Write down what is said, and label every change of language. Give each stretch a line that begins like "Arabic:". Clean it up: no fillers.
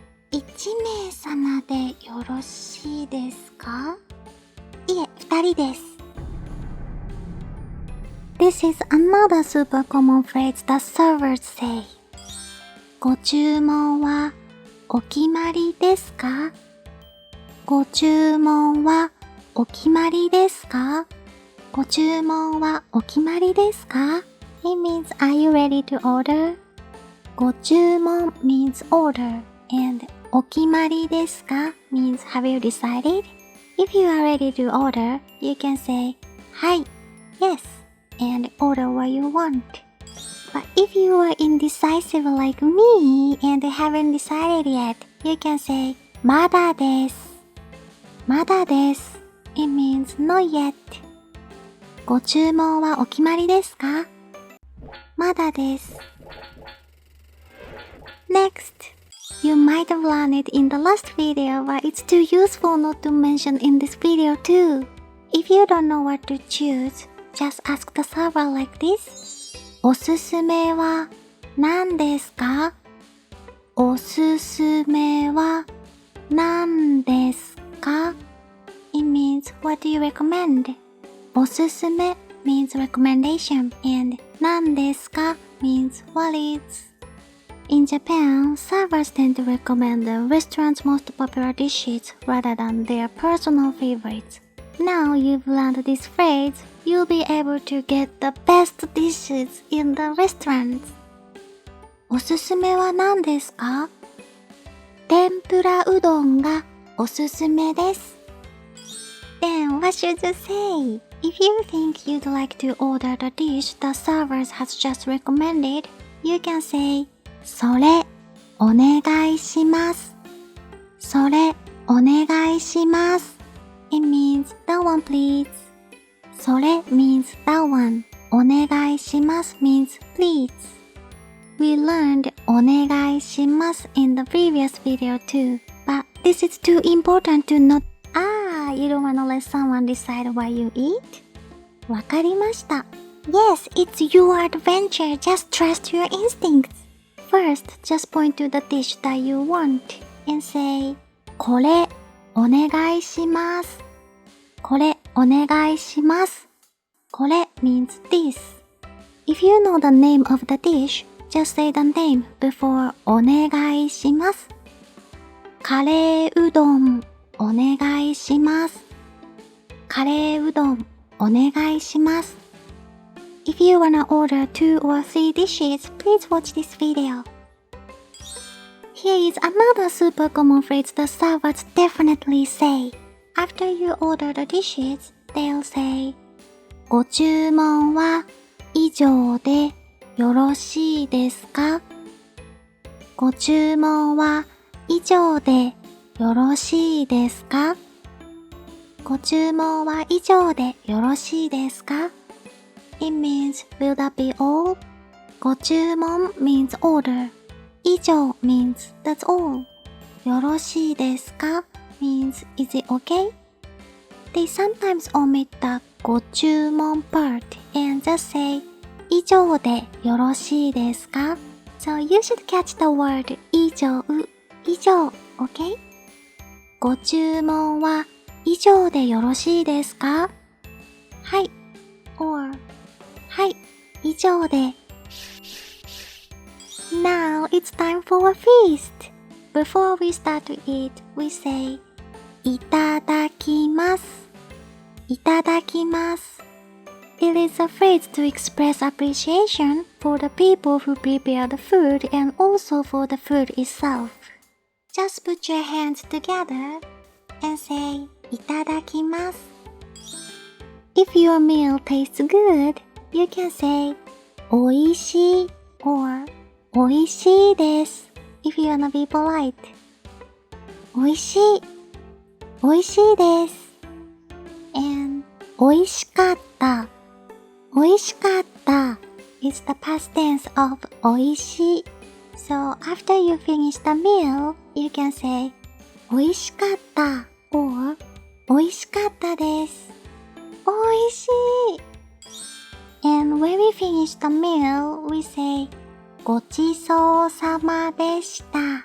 Japanese: 一名様でよろしいですか? いえ、二人です。
English: This is another super common phrase that servers say.
Japanese: ご注文はお決まりですか? ご注文はお決まりですか? ご注文はお決まりですか?
English: It means, are you ready to order? ご注文 means order, and お決まりですか means, have you decided? If you are ready to order, you can say, はい、yes, and order what you want. But if you are indecisive like me and haven't decided yet, you can say,
Japanese: まだです。まだです。
English: It means not yet.
Japanese: ご注文はお決まりですか? まだです。
English: Next, you might have learned it in the last video, but it's too useful not to mention in this video too. If you don't know what to choose, just ask the server like this.
Japanese: おすすめは何ですか?おすすめは何ですか?
English: It means, what do you recommend? おすすめ means recommendation, and 何ですか means what is. In Japan, servers tend to recommend the restaurant's most popular dishes rather than their personal favorites. Now you've learned this phrase, you'll be able to get the best dishes in the restaurant.
Japanese: おすすめは何ですか? 天ぷらうどんがおすすめです。
English: Then what should you say? If you think you'd like to order the dish the servers has just recommended, you can say,
Japanese: それ、お願いします。それ、お願いします。
English: It means, that one please. それ means that one. お願いします means please. We learned お願いします in the previous video too, but this is too important to not. You don't wanna let someone decide what you eat?
Japanese: わかりました。
English: Yes, it's your adventure. Just trust your instincts. First, just point to the dish that you want and say,
Japanese: これ、お願いします。これ、お願いします。
English: これ means this. If you know the name of the dish, just say the name before お願いします。
Japanese: カレーうどん、おお願いします。カレーうどんお願いします。
English: If you wanna order 2 or 3 dishes, please watch this video. Here is another super common phrase the servers definitely say. After you order the dishes, they'll say,
Japanese: ご注文は以上でよろしいですか？ご注文は以上でよろしいですか？ご注文は以上でよろしいですか？
English: It means, will that be all? ご注文 means order. 以上 means that's all. よろしいですか means is it okay? They sometimes omit the ご注文 part and just say
Japanese: 以上でよろしいですか
English: So you should catch the word 以上、okay?
Japanese: ご注文は以上でよろしいですか？はい or はい、以上で。
English: Now it's time for a feast. Before we start to eat, we say いただきます。
Japanese: いただきます。
English: It is a phrase to express appreciation for the people who prepare the food and also for the food itself. Just put your hands together and say いただきます。 If your meal tastes good, you can say おいしい or おいしいです if you wanna be polite.
Japanese: おいしい、おいしいです。
English: And おいしかった、おいしかった is the past tense of おいしい。 So after you finish the meal, you can say おいしかった or おいしかったです。
Japanese: おいしい。
English: And when we finish the meal, we say ごちそうさまでした。